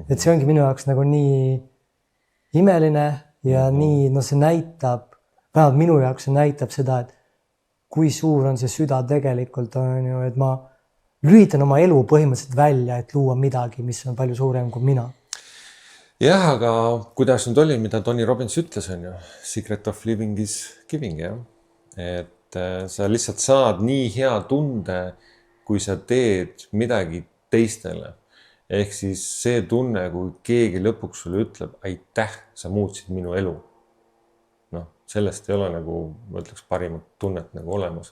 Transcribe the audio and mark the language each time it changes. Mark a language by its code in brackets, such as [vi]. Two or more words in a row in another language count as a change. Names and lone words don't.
[et] Et see ongi minu jaoks nagu nii imeline ja nii, no see näitab, vähemalt minu jaoks see näitab seda, et kui suur on see süda tegelikult on ju, et ma lülitan oma elu põhimõtteliselt välja, et luua midagi, mis on palju suurem kui mina. Jah, aga kuidas nüüd oli, mida Tony Robbins ütles, on ju, [en] secret of living is giving, [et] jah. Et sa lihtsalt saad nii hea tunde, kui sa teed midagi teistele. Ehk siis see tunne, kui keegi lõpuks sulle ütleb, aitäh, sa muutsid minu elu. Noh, sellest ei ole nagu, ma ütleks, parimat tunnet nagu olemas.